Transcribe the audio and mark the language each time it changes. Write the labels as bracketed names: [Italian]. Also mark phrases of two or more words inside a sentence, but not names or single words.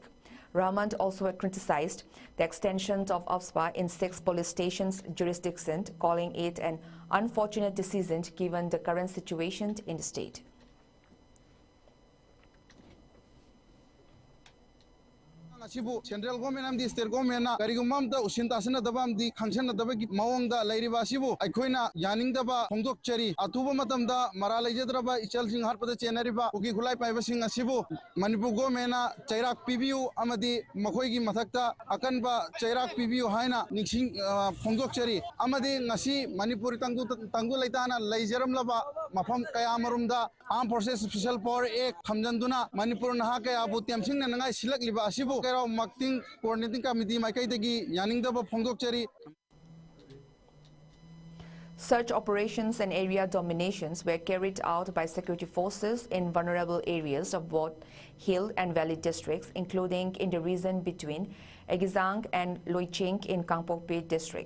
[English] Rahman also criticized the extension of OPSPA in 6 police stations' jurisdiction, calling it an unfortunate decision given the current situation in the state. Central government and the state government [Manipuri] na karigumam da usintasana dabam di khansana dabagi mawang da lairiba sibu aikoina yaning daba phongdok chari atuba matam da maralai jadraba ichal sing harpada chenariba uki khulai paiba sing asibu Manipur government na chairak pibiu amadi makhoi gi mathakta akanba chairak pibiu haina ningsing phongdok chari amadi ngasi Manipur tangdu laitana laijaram laba mafam kaya marumda Armed Forces Special Power Act thamjanduna Manipur naha kaya bu tiamsing na nangai silak liba asibu Macting Coordinating Committee Makaitagi Yaningdaba Phongdokchari. [English] Search operations and area dominations were carried out by security forces in vulnerable areas of both hill and valley districts, including in the region between Egizang and Loiching in Kangpokpi district.